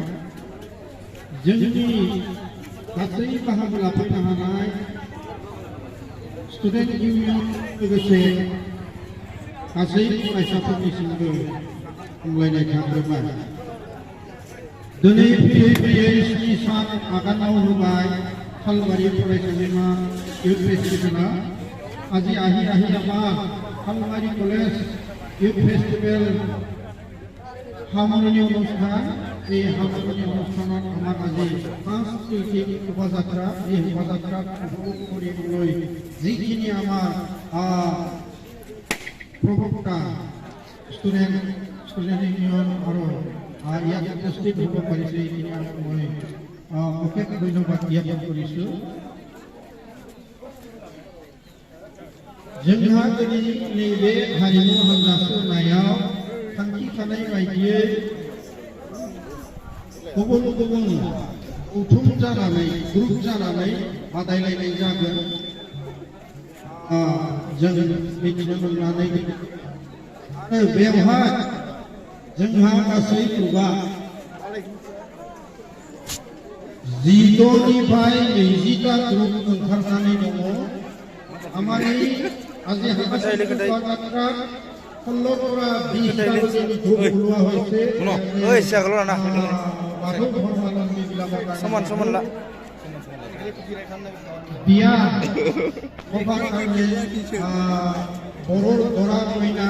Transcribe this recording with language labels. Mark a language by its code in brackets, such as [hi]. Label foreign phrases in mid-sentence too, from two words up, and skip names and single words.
[brx] जोंनि गासै बाहागो लाफैनो हानाय [en] student union [brx] लोगोसे गासै फरायसाफोरनिसिमबो हामलायनाय थाग्रोबाय। दिनै फैयै 7 सान आगानाव होबाय खालबारि फरायसालिमा [en] youth festival. [as] আজি আহি আমাৰ খালবাৰী কলেজ [en] youth festival [as] সামৰণি অনুষ্ঠান। এই সামৰণি অনুষ্ঠানত আমাৰ আজি সাংস্কৃতিক শোভাযাত্ৰা, এই শোভাযাত্ৰাত উপভোগ কৰিবলৈ যিখিনি আমাৰ প্ৰবক্তা [en] student union [as] আৰু ইয়াত উপস্থিত হ'ব পাৰিছে, এইখিনি মই অশেষ ধন্যবাদ জ্ঞাপন কৰিছোঁ। [brx] जोंहा दिनै नैबे हारिमु हानजा सोरनायाव थांखि थानाय बायदियै गुबुन गुबुन गौथुम जानानै ग्रुप जानानै बादायलायनाय जागोन। जों मिथिनो मोननानै बेवहाय जोंहा गासै ग्रुपआ 19निफ्राय 20टा ग्रुप ओंखारनानै दङ। [as] हमारी আজি শোভাযাত্রা 16-20টা গ্ৰুপ ওলোৱা হৈছে। বিয়া সভাৰ কাৰণে বড়োৰ দৰা কইনা